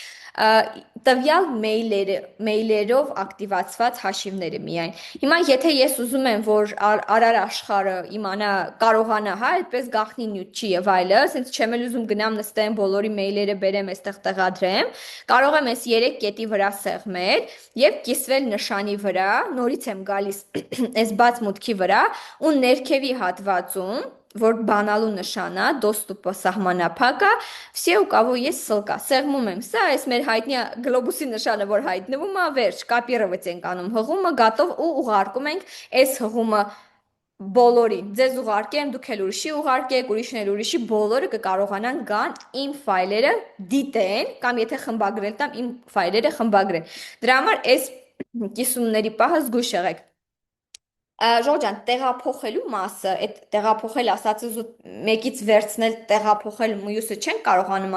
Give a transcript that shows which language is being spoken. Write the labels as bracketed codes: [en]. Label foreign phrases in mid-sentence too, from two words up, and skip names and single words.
[hy] տվյալ մեյլերով ակտիվացված հաշիվները միայն։ Հիմա եթե ես ուզում եմ, որ արար աշխարհը իմանա, կարողանա, հա, այդպես գախնի նյութ չի եւ այլը, ասենց չեմ էլ ուզում գնամ նստեմ բոլորի մեյլերը բերեմ, այստեղ տեղադրեմ, կարող եմ այս 3 կետի վրա սեղմել եւ կիսվել նշանի վրա, նորից եմ գալիս այս բաց մուտքի վրա ու ներքևի հատվածում որ բանալու նշանա, [ru] доступа սահմանափակա, все у кого есть ссылка, [hy] սեղմում եմ, սա այս մեր հայտնի գլոբուսի նշանը, որ հայտնվում է, վերջ, կոպիրovat ենք անում հղումը, գատով ու ուղարկում ենք այս հղումը բոլորին, ձեզ ուղարկեմ, դուք էլ ուրիշի ուղարկեք, ուրիշն էլ ուրիշի, բոլորը կկարողանան գան իմ ֆայլերը դիտեն, կամ եթե խմբագրել տամ, իմ ֆայլերը խմբագրեն, դրա համար այս կիսումների պահը զգույշ եղեք։ Ժողջան, տեղափոխելու մասը, այդ տեղափոխել ասածս ու մեկից վերցնել տեղափոխել մյուսը չենք կարողանում